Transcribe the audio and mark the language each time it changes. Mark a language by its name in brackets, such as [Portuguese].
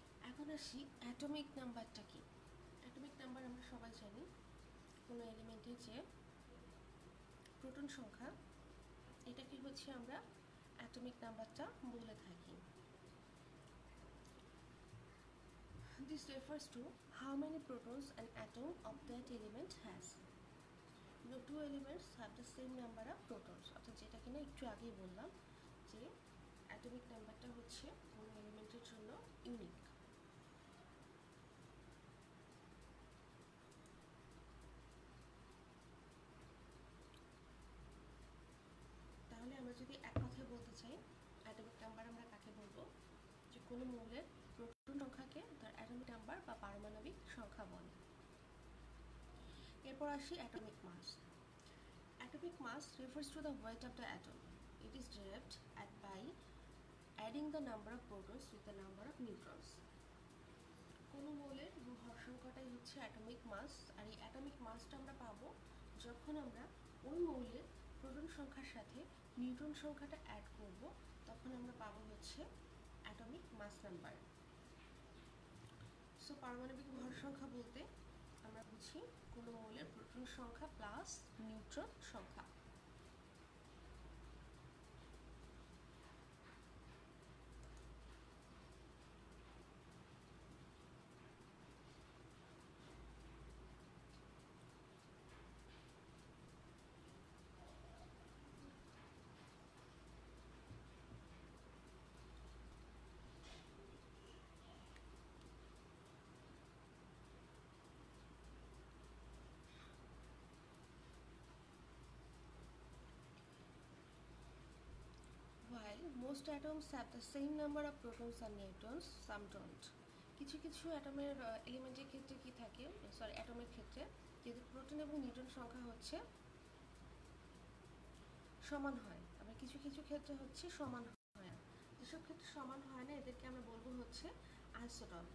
[Bangla] এখন আসি অ্যাটমিক নাম্বারটা কি। অ্যাটমিক নাম্বার আমরা সবাই জানি কোনো এলিমেন্টের যে প্রোটন সংখ্যা, এটাকে হচ্ছে আমরা অ্যাটমিক নাম্বারটা বলে থাকি। [English] This refers to how many protons an atom of that element has. No two elements have the same number of protons, [Bangla] অর্থাৎ যেটা কিনা একটু আগেই বললাম যে অ্যাটমিক নাম্বারটা হচ্ছে কোনো এলিমেন্টের জন্য ইউনিক। তাহলে আমরা যদি এক কথায় বলতে চাই অ্যাটমিক নাম্বার আমরা কাকে বলবো, যে কোনো মৌলের প্রোটন সংখ্যাকে তার অ্যাটমিক নাম্বার বা পারমাণবিক সংখ্যা বলে। এরপর আসি atomic mass. [English] Atomic mass refers to the weight of the atom. It is derived by adding the number of protons with the number of neutrons. [Bangla] কোনো মৌলের ভর সংখ্যাটাই হচ্ছে অ্যাটমিক মাস, আর এই অ্যাটমিক মাসটা আমরা পাবো যখন আমরা ওই মৌলের প্রোটন সংখ্যার সাথে নিউট্রন সংখ্যাটা অ্যাড করব, তখন আমরা পাবো হচ্ছে অ্যাটমিক মাস নাম্বার। সো পারমাণবিক ভর সংখ্যা বলতে আমরা বুঝি কোনো মৌলের প্রোটন সংখ্যা প্লাস নিউট্রন সংখ্যা। [English] While most atoms have the same number of protons and neutrons, some don't. [Bangla] কিছু কিছু অ্যাটমের এলিমেন্টের ক্ষেত্রে কি থাকে, অ্যাটমের ক্ষেত্রে যেহেতু প্রোটন এবং নিউট্রন সংখ্যা হচ্ছে সমান হয়, আবার কিছু কিছু ক্ষেত্রে হচ্ছে সমান হয় না। যেসব ক্ষেত্রে সমান হয় না এদেরকে আমরা বলবো হচ্ছে আইসোটপ।